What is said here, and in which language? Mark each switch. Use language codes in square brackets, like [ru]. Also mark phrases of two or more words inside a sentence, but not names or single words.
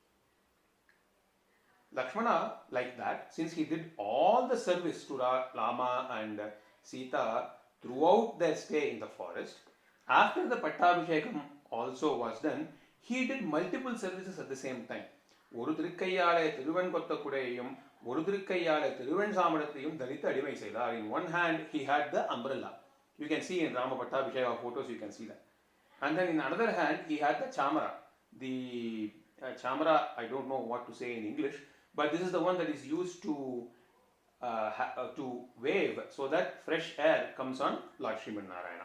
[en] Lakshmana, like that, since he did all the service to Rama and Sita throughout their stay in the forest, after the Pattabhishekam also was done, he did multiple services at the same time. [ta] ஒரு திருக்கையாலே திருவண் கொட்ட குடையும், ஒரு திருக்கையாலே திருவண் சாமரத்தையும் தரித்த அடிமை செய்தார். [en] In one hand, he had the umbrella. You can see in Rama Pattabhisheka photos, you can see that. And then in another hand, he had the chamara. The chamara, I don't know what to say in English, but this is the one that is used to wave so that fresh air comes on Lord Sriman Narayana.